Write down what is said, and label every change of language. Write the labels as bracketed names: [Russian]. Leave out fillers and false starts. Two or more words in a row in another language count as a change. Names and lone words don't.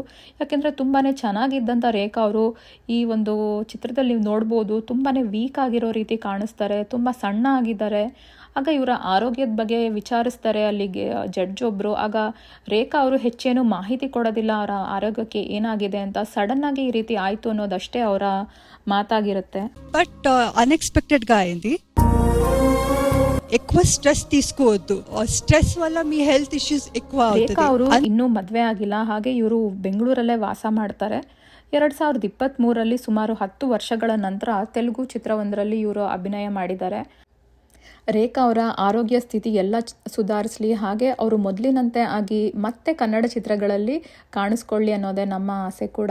[Kannada] ಯಾಕೆಂದರೆ ತುಂಬಾ ಚೆನ್ನಾಗಿದ್ದಂಥ ರೇಖಾ ಅವರು ಈ ಒಂದು ಚಿತ್ರದಲ್ಲಿ ನೀವು ನೋಡ್ಬೋದು ತುಂಬಾ ವೀಕ್ ಆಗಿರೋ ರೀತಿ ಕಾಣಿಸ್ತಾರೆ. ತುಂಬ ಸಣ್ಣ ಆಗಿದ್ದಾರೆ. ಆಗ ಇವರ ಆರೋಗ್ಯದ ಬಗ್ಗೆ ವಿಚಾರಿಸ್ತಾರೆ ಅಲ್ಲಿಗೆ ಜಡ್ಜ್ ಒಬ್ಬರು. ಆಗ ರೇಖಾ ಅವರು ಹೆಚ್ಚೇನು ಮಾಹಿತಿ ಕೊಡೋದಿಲ್ಲ ಅವರ ಆರೋಗ್ಯಕ್ಕೆ ಏನಾಗಿದೆ ಅಂತ. ಸಡನ್ಗಾ ಈ ರೀತಿ ಆಯಿತು ಅನ್ನೋದಷ್ಟೇ ಅವರ మాతాగిರುತ್ತೆ. [English] but unexpectedga [Telugu] అయింది. ఎక్కువ స్ట్రెస్ తీసుకోవద్దు. స్ట్రెస్ వల్ల మీ [English] health issues [Telugu] ఎక్కువ అవుతుంది. [Kannada] ರೇಖಾ ಅವರು ಇನ್ನೂ ಮದುವೆ ಆಗಿಲ್ಲ. ಹಾಗೆ ಇವರು ಬೆಂಗಳೂರಲ್ಲೇ ವಾಸ ಮಾಡ್ತಾರೆ. 2023ರಲ್ಲಿ ಸುಮಾರು 10 ವರ್ಷಗಳ ನಂತರ ತೆಲುಗು ಚಿತ್ರವೊಂದರಲ್ಲಿ ಇವರು ಅಭಿನಯ ಮಾಡಿದ್ದಾರೆ. ರೇಖಾ ಅವರ ಆರೋಗ್ಯ ಸ್ಥಿತಿ ಎಲ್ಲ ಸುಧಾರಿಸಲಿ, ಹಾಗೆ ಅವರು ಮೊದಲಿನಂತೆ ಆಗಿ ಮತ್ತೆ ಕನ್ನಡ ಚಿತ್ರಗಳಲ್ಲಿ ಕಾಣಿಸ್ಕೊಳ್ಳಿ ಅನ್ನೋದೇ ನಮ್ಮ ಆಸೆ ಕೂಡ.